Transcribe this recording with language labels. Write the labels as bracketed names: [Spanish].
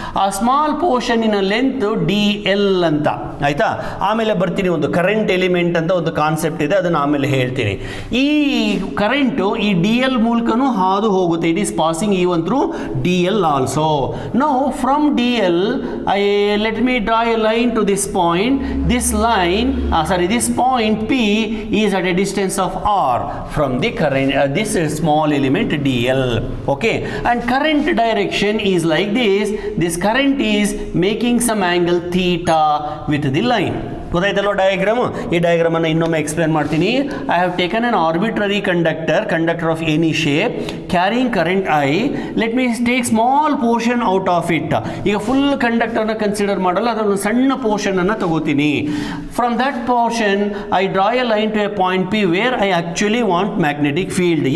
[Kannada] ಆ small ಪೋರ್ಷನ್ನಿನ length DL ಅಂತ, ಆಯ್ತಾ? ಆಮೇಲೆ ಬರ್ತೀನಿ, ಒಂದು ಕರೆಂಟ್ ಎಲಿಮೆಂಟ್ ಅಂತ ಒಂದು ಕಾನ್ಸೆಪ್ಟ್ ಇದೆ, ಅದನ್ನು ಆಮೇಲೆ ಹೇಳ್ತೀನಿ. ಈ ಕರೆಂಟು ಈ DL ಮೂಲಕನೂ ಹಾದು ಹೋಗುತ್ತೆ. [English] It is passing even through DL also. Now from DL let me draw a line to this point. This line this point P is at a distance of R from the current this small element DL. Okay, and current direction is like this current is making some angle theta with the line. [Kannada] ಗೊತ್ತಾಯ್ತಲ್ವ diagram? ಈ ಡಯಾಗ್ರಾಮನ್ನು ಇನ್ನೊಮ್ಮೆ explain ಮಾಡ್ತೀನಿ. [English] I have taken an arbitrary conductor of any shape carrying current I. Let me take small portion out of it. [Kannada] ಈಗ full ಕಂಡಕ್ಟರ್ನ consider ಮಾಡಲ್ಲ, ಅದನ್ನು ಸಣ್ಣ ಪೋರ್ಷನನ್ನು ತಗೋತೀನಿ. [English] From that portion I draw a line to a point P where I actually want magnetic field.